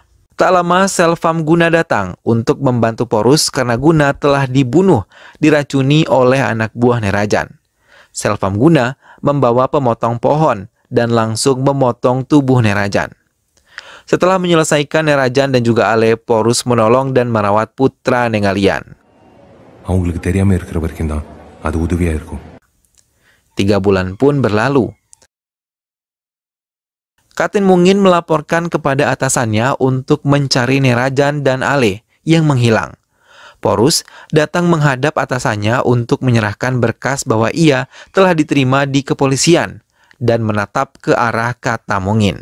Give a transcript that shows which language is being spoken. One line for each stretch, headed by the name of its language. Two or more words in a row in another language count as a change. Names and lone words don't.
Indonesian: Tak lama Selfamguna datang untuk membantu Porus karena Guna telah dibunuh, diracuni oleh anak buah Nerajan. Selfamguna membawa pemotong pohon dan langsung memotong tubuh Nerajan. Setelah menyelesaikan Nerajan dan juga Ale, Porus menolong dan merawat putra Nengalian.
Tamil: அவங்களுக்கு தெரியாம இருக்கிற வரைக்கும் தான் அது உதவியா இருக்கும்.
Indonesian: 3 bulan pun berlalu. Katin Mungin melaporkan kepada atasannya untuk mencari Nerajan dan Ale yang menghilang. Porus datang menghadap atasannya untuk menyerahkan berkas bahwa ia telah diterima di kepolisian dan menatap ke arah Kata Mungin.